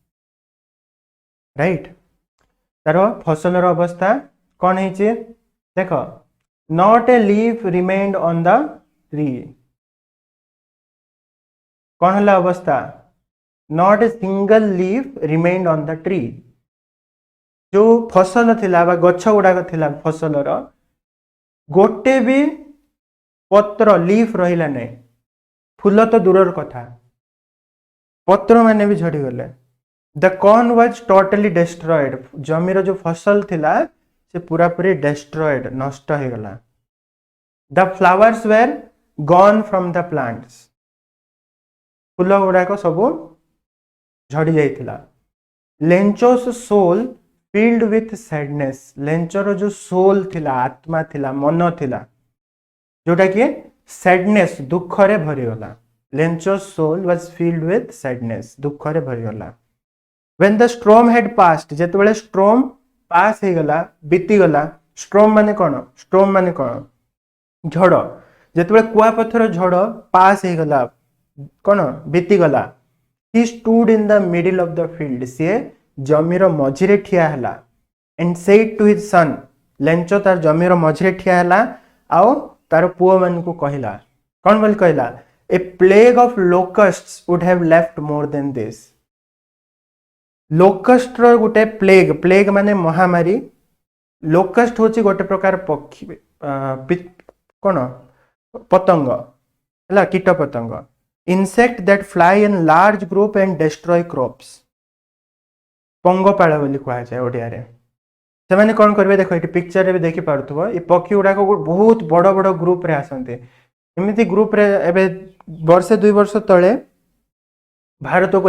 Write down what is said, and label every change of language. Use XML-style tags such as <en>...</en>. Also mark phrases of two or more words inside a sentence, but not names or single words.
<or>ରାଇଟ୍ ତାର ଫସଲ ର ଅବସ୍ଥା କଣ ହେଉଛି ଦେଖ</or> <en>not a leaf remained on the tree</en> <or>କଣ ହେଲା ଅବସ୍ଥା</or> <en>not a single leaf remained on the tree</en> <or>ଯୋ ଫସଲ ଥିଲା ବା ଗଛ ଗୁଡାକ ଥିଲା ଫସଲ ର ଗୋଟେ ବି ପତ୍ର ଲିଫ୍ ରହିଲା ନାହିଁ ଫୁଲ ତ ଦୂରର କଥା ପତ୍ର ମାନେ ବି ଝଡି ଗଲେ</or> <en>the corn was totally destroyed</en> <or>ଜମିର ଯୋ ଫସଲ ଥିଲା ସେ ପୁରା ପୁରି ଡିସ୍ଟ୍ରୟଡ୍ ନଷ୍ଟ ହୋଇ ଗଲା</or> <en>the flowers were gone from the plants</en> <or>ଫୁଲ ଗୁଡାକ ସବୁ ଝଡି ଯାଇଥିଲା</or> <en>Lencho's soul filled with sadness</en> <or>ଲେଞ୍ଚୋର ଯୋ ସୋଲ ଥିଲା ଆତ୍ମା ଥିଲା ମନ ଥିଲା ଯୋଟା କି ସ୍ୟାଡନେସ୍ ଦୁଃଖ ରେ ଭରି ଗଲା</or> <en>Lencho's soul was filled with sadness</en> <or>ଦୁଃଖ ରେ ଭରି ଗଲା</or> <en>when the storm had passed</en> <or>ଯେତେବେଳେ ଷ୍ଟର୍ମ ପାସ୍ ହେଇ ଗଲା ବିତି ଗଲା ଷ୍ଟର୍ମ ମାନେ କଣ ଝଡ ଯେତେବେଳେ କୁଆ ପଥର ଝଡ ପାସ୍ ହେଇ ଗଲା କଣ ବିତି ଗଲା</or> <en>he stood in the middle of the field</en> <or>ସେ ଜମିର ମଝିରେ ଠିଆ ହେଲା</or> <en>and said to his son</en> <or>ଲେଞ୍ଚୋ ତାର ଜମିର ମଝିରେ ଠିଆ ହେଲା ଆଉ ତାର ପୁଅ ମନ କୁ କହିଲା କଣ ବୋଲି କହିଲା</or> <en>a plague of locusts would have left more than this</en> <or>ଲୋକଷ୍ଟ ର ଗୋଟେ ପ୍ଲେଗ ପ୍ଲେଗ ମାନେ ମହାମାରୀ ଲୋକଷ୍ଟ ହେଉଛି ଗୋଟେ ପ୍ରକାର ପକ୍ଷୀ କଣ ପତଙ୍ଗ ହେ କୀଟ ପତଙ୍ଗ</or> <en>insect that fly in large group and destroy crops</en> <or>ପଙ୍ଗପାଳ ବୋଲି କୁହାଯାଏ ଓଡ଼ିଆ ରେ ସେ ମୈଁନେ କଣ କରେଙ୍ଗେ ଦେଖ ଏ ପିକ୍ଚର ରେ ବି ଦେଖି ପାରୁଥିବ ଏ ପକ୍ଷୀ ଗୁଡାକ ବହୁତ ବଡ ବଡ ଗ୍ରୁପ ରେ ଆସନ୍ତି ଏମିତି ଗ୍ରୁପ ରେ ଏବେ ବର୍ଷେ 2 ବର୍ଷ ତଳେ ଭାରତ କୁ</or>